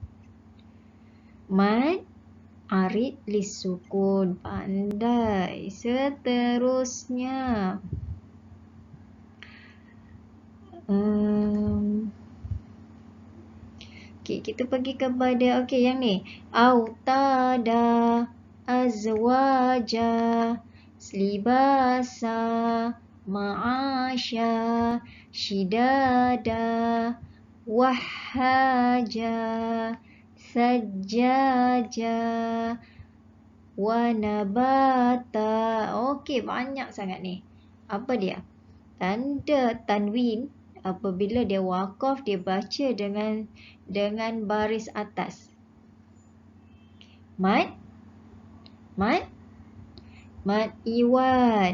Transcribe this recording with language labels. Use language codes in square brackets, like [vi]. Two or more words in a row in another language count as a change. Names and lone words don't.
[ar] مد عارض للسكون. [ms] Pandai. Seterusnya. Okey, kita pergi kepada yang ni. [ar] أوتادا، أزواجا، لباسا، معاشا، شدادا، وهاجا، ثجاجا، ونباتا. [ms] Okey, banyak sangat ni. Apa dia? Tanda tanwin apabila dia waqaf, dia baca dengan baris atas. [ar] مد عوض.